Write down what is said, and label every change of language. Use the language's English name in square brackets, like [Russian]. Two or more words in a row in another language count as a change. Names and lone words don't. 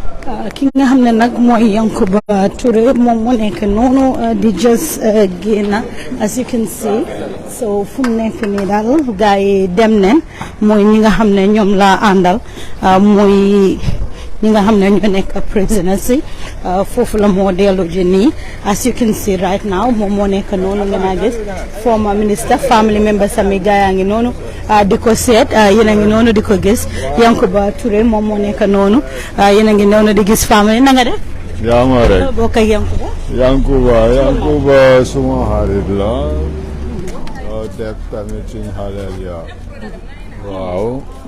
[Wolof] ki nga xam ne nag mooy Yankuba Touray moom moo nekk noonu di just génn [English] as you can see [Wolof] so fu mu nekk nii daal gars yi dem neen mooy ñi nga xam ne ñoom laa àndal mooy ñi nga xam ne ñoo nekk prisoners yi foofu la moo dellu ji nii [English] as you can see right now [Wolof] moom moo nekk noonu ngeen a gis [English] former minister family member [Wolof] sami gars yaa ngi noonu di ko seet yéen a ngi noonu di ko gis Yankuba Touray moom moo nekk noonu yéen a ngi noonu di gis family na nga def. yaa ma rek bokk ak Yankuba. Yankuba suma xarit la def tamit suñu xaleel ya waaw.